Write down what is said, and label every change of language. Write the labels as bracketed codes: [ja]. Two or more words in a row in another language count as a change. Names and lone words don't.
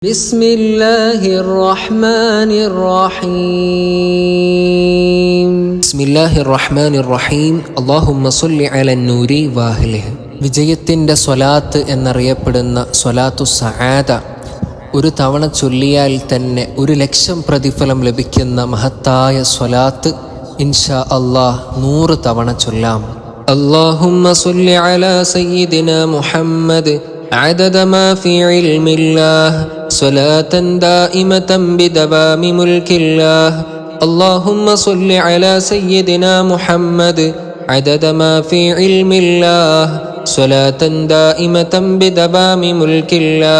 [ar] بسم الله الرحمن الرحيم بسم الله الرحمن الرحيم اللهم صل على النور واهله [ml] വിജയത്തിൻ്റെ സ്വലാത്ത് എന്നറിയപ്പെടുന്ന സ്വലാത്തു സആദ ഒരു തവണ ചൊല്ലിയാൽ തന്നെ 1,00,000 പ്രതിഫലം ലഭിക്കുന്ന മഹത്തായ സ്വലാത്ത് [ar] إن شاء الله [ml] 100 തവണ ചൊല്ലാം. [ar] اللهم صل على سيدنا محمد عدد ما في علم الله صلاة دائمة بدوام ملك الله. اللهم صل على سيدنا محمد عدد ما في علم الله صلاة دائمة بدوام ملك الله.